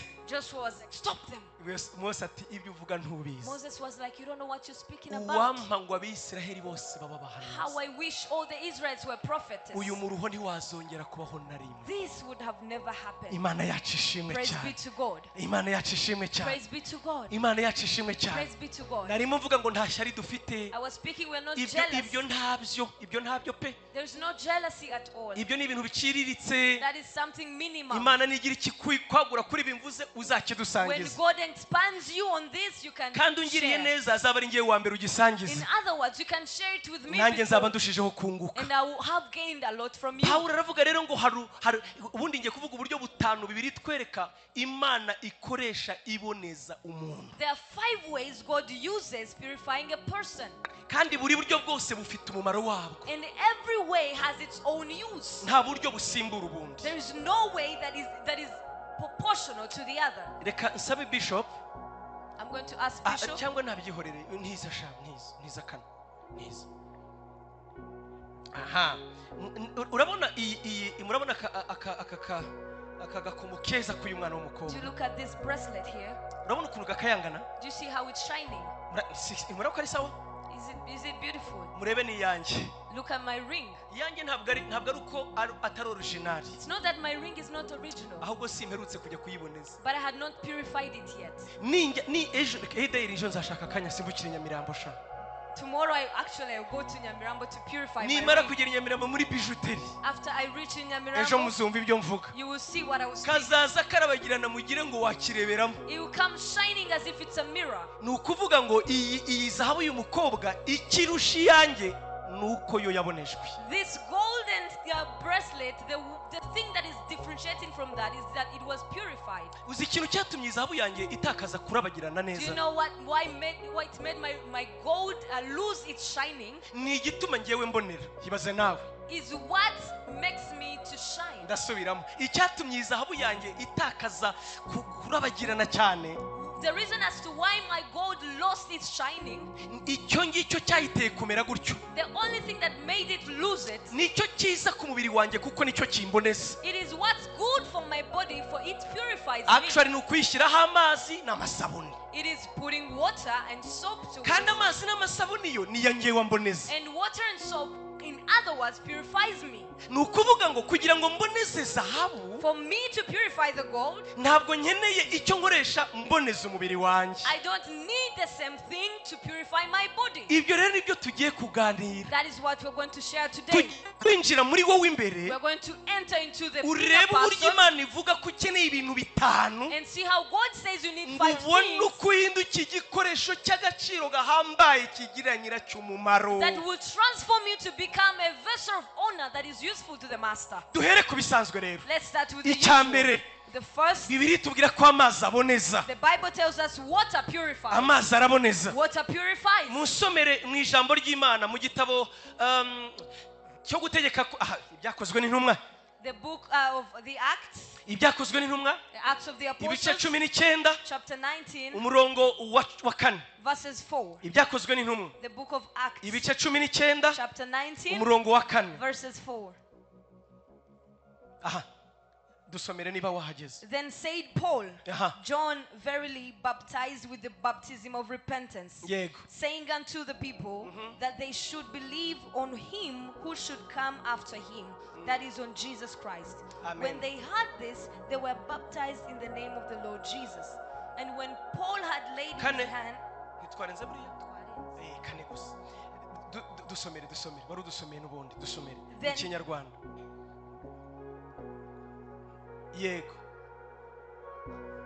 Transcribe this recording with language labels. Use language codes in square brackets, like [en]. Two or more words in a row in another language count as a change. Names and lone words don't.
[en] Joshua was like, stop them. [rw] Mose ati ibyo uvuga ntubizi. [en] Moses was like, you don't know what you're speaking about. [rw] Uwampa ngo abisiraheli bose baba [en] How [rw] bahanuzi. [en] I wish all the Israelites were prophets. [rw] Uyu muruho ntiwazongera kubaho na rimwe. [en] This would have never happened. [rw] Imana yacu ishimwe [en] Praise be [rw] cyane. [en] to God. [rw] Imana yacu ishimwe cyane. [en] Praise be to God. [rw] Imana yacu ishimwe cyane. [en] Praise be to God. [rw] Narimo mvuga ngo nta shyari dufite. [en] I was speaking, we're not [rw] Ibyo [en] jealous. [rw] ntabyo pe. [en] There's no jealousy at all. [rw] Ibyo ni ibintu biciriritse. [en] That is something minimal. [rw] Imana nigira ikikwagura kuri bimvuze [en] When [rw] uzakidusangiza. [en] God expands you on this, you can [rw] Kandi ungiriye [en] share. [rw] neza azaba ari ngewe wa mbere [en] In [rw] ugisangiza. [en] other words, you can share it with me [rw] Nanjye nzaba [en] before, [rw] ndushijeho kunguka. [en] and I will have gained a lot from you. [rw] Pawulo aravuga rero ngo ubundi ngiye kuvuga uburyo butanu bibiri twereka Imana ikoresha iboneza umuntu. [en] There are 5 ways God uses purifying a person, [rw] Kandi buri buryo bwose bufite umumaro wabwo. [en] and every way has its own use. [rw] Nta buryo busimbura ubundi. [en] There is no way that is proportional to the other. [rw] Reka nsabe Bishop [en] I'm going to ask Bishop. [rw] cyangwa nabyihorere ntiza sha ntiza kana ntiza. Aha. Urabona murabona aka gakomo keza kuyu mwana [en] Do [rw] w'umukobwa. [en] you look at this bracelet here? [rw] Urabona ukuntu gakayangana? [en] Do you see how it's shining? [rw] Murabona ko ari sawa? [en] Is it beautiful? [rw] Murebe ni yanjye. [en] Look at my ring. [rw] Yanjye ntabwo ari uko atari original. [en] It's not that my ring is not original, [rw] Ahubwo simperutse kujya kuyiboneza. [en] but I had not purified it yet. [rw] Ni ejo ejo nzashaka akanya simbukire Nyamirambo sha. [en] Tomorrow I'll go to Nyamirambo to purify my [rw] Nimara [en] ring. [rw] kugera Nyamirambo muri bijuteri. [en] After I reach in [rw] Ejo [en] Nyamirambo, [rw] muzumva ibyo mvuga. [en] you will see what I was speaking. [rw] Kazaza karabagirana mugire ngo wakireberamo. [en] It will come shining as if it's a mirror. [rw] Nukuvuga ngo iyi zahabu y'umukobwa ikirusha yanjye nuko yo yabonejwe. [en] This golden bracelet, the thing that is differentiating from that is that it was purified. [rw] Uzi ikintu cyatumye zahabu yanjye itakaza kurabagirana [en] Do you [rw] neza? [en] know why it made my gold lose its shining? [rw] Ni igituma ngewe mbonera. Ibaze nawe. [en] Is what makes me to shine. [rw] Ndasubiramo. Icyatumye zahabu yanjye itakaza kurabagirana cyane. [en] The reason as to why my gold lost its shining, [rw] icyo ngicyo cyahiteye kumera gutyo. [en] the only thing that made it lose it, [rw] Nicyo cyiza ku mubiri wanjye kuko nicyo kimboneza. [en] it is what's good for my body, for it purifies me. [rw] Actually nukwishyiraho amazi n'amasabuni. [en] It is putting water and soap to [rw] Kandi [en] it. [rw] amazi n'amasabuni yo niyo ngewe mboneza. [en] And water and soap, in other words, purifies me. [rw] Nukuvuga ngo kugira ngo mboneze zahabu [en] For me to purify the gold, [rw] ntabwo nkeneye icyo nkoresha mboneza umubiri wanjye. [en] I don't need the same thing to purify my body. [rw] Ibyo rero nibyo tugiye kuganira. [en] That is what we're going to share today. [rw] Kwinjira muri wowe imbere [en] We're going to enter into the [rw] urebe [en] inner [rw] uburyo [en] person [rw] Imana ivuga ko ukeneye ibintu bitanu. [en] and see how God says you need 5 [rw] Ubone [en] things [rw] uko uhinduka igikoresho cy'agaciro gahambaye kigira nyiracyo umumaro. [en] that will transform you to become a vessel of honor that is useful to the master. [rw] Duhere ku bisanzwe rero. [en] Let's start with the [rw] Icya [en] usual. [rw] mbere, [en] The first, [rw] Bibiri tubwira ko amazi aboneza. [en] the Bible tells us water purifies. [rw] Amazi araboneza. [en] Water purifies. [rw] Musomere mu ijambo ry'Imana mu gitabo cyo gutegeka ibyakozwe n'intumwa. [en] The book of the Acts, [rw] Ibyakozwe n'intumwa [en] the Acts of the [rw] ibice [en] Apostles, 19 chapter 19, [rw] umurongo wa 4. [en] verses 4. [rw] Ibyakozwe n'intumwa [en] The book of Acts, [rw] ibice 19 [en] chapter 19, [rw] umurongo wa 4. [en] verses 4. [rw] Aha. Dusomere niba wahageze. [en] Then said Paul, [rw] Aha. [en] John verily baptized with the baptism of repentance, [rw] Yego. [en] saying unto the people that they should believe on him who should come after him, that is on Jesus Christ. Amen. When they heard this, they were baptized in the name of the Lord Jesus. And when Paul had laid [rw] Kane. [en] his hand, [rw] Ntitwarenze buriya? Kane gusa. Dusomere. Wari udusomeye n'ubundi. Dusomere. Mu [en] Then- [rw] Kinyarwanda. Yego.